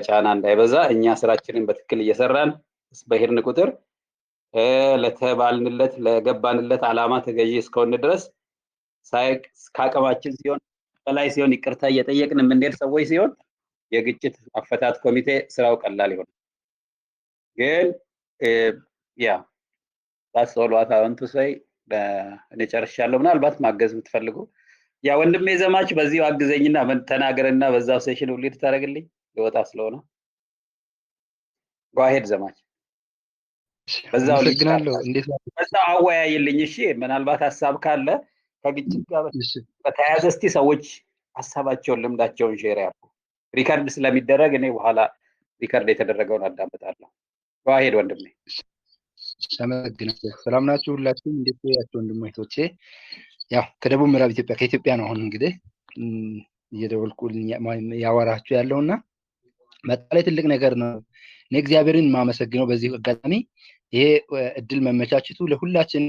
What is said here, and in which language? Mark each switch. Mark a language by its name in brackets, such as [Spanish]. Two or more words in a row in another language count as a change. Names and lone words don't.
[Amharic] ጫና እንዳይበዛ እኛ ስራችንን በትክክል እየሰራን በሄድን ቁጥር ለተባልንለት ለገባንለት አላማ ተገዢ እስከሆነ ድረስ ሳይቅ ከአቅማችን ሲሆን በላይ ሲሆን ይቅርታ እየጠየቅን የምንሄድ ሰዎች ሲሆን የግጭት አፈታት ኮሚቴ ስራው ቀላል ይሆናል። ግን ያ [English] that's all what I want to say። [Amharic] እኔ ጨርሻለሁ። ምናልባት ማገዝ የምትፈልጉ ያ ወንድሜ ዘማች በዚሁ አግዘኝና ተናገርና በዛው ሴሽን ሁሉ ታደርግልኝ ልወጣ ስለሆነ [English] go ahead [Amharic] ዘማች በዛው አመሰግናለሁ። እንዴት በዛው አወያይልኝ። እሺ ምናልባት ሀሳብ ካለ ከግጭት ጋር በተያያዘ እስቲ ሰዎች ሀሳባቸውን ልምዳቸውን ሼር ያድርጉ። ሪከርድ ስለሚደረግ እኔ በኋላ ሪከርድ የተደረገውን አዳምጣለሁ። [English] go ahead [Amharic] ወንድሜ። አመሰግናለሁ። ሰላም ናችሁ ሁላችሁም? እንዴት ያችሁ ወንድሞቼ? ያው ከደቡብ ምዕራብ ኢትዮጵያ ከኢትዮጵያ ነው አሁን እንግዲህ እየደወልኩልኝ ያወራችሁ ያለውና በጣም ትልቅ ነገር ነው። እኔ እግዚአብሔርን ማመሰግነው በዚህ አጋጣሚ ይሄ እድል መመቻቸቱ ለሁላችንም